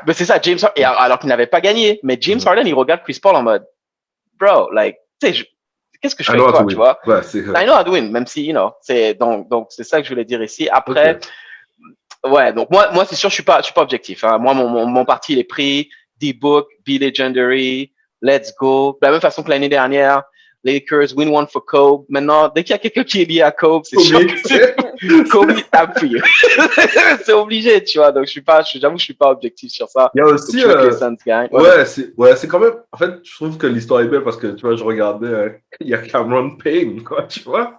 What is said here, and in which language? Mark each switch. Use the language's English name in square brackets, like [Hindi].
[French] Mais c'est ça, James Harden, alors qu'il n'avait pas gagné. Mais James Harden, il regarde Chris Paul en mode, bro, like, tu sais, qu'est-ce que je fais avec toi, tu vois? Ouais, [English] I know how to win, [French] même si, c'est, donc, c'est ça que je voulais dire ici. Après, ouais, donc moi, c'est sûr, je suis pas objectif, hein. Moi, mon parti, il est pris. [English] D-Book, Be Legendary, Let's Go. [French] De la même façon que l'année dernière, Lakers, [English] win one for Kobe. [French] Maintenant, dès qu'il y a quelqu'un qui est lié à Kobe, c'est sûr que Kobe appuie. C'est obligé, tu vois. Donc, j'avoue, je suis pas objectif sur ça. Il y a aussi, donc, que les Suns gagnent. c'est quand même, en fait, je trouve que l'histoire est belle parce que, tu vois, je regardais, il y a Cameron Payne, quoi, tu vois.